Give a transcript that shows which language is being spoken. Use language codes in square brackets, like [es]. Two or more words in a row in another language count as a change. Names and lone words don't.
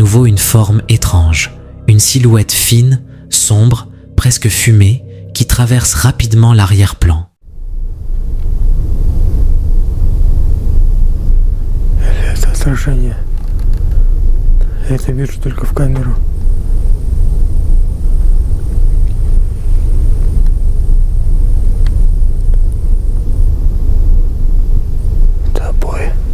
[fr] nouveau une forme étrange, une silhouette fine, sombre, presque fumée, qui traverse rapidement l'arrière-plan. [ru] Это отражение. Я это вижу только в камеру. Это обои.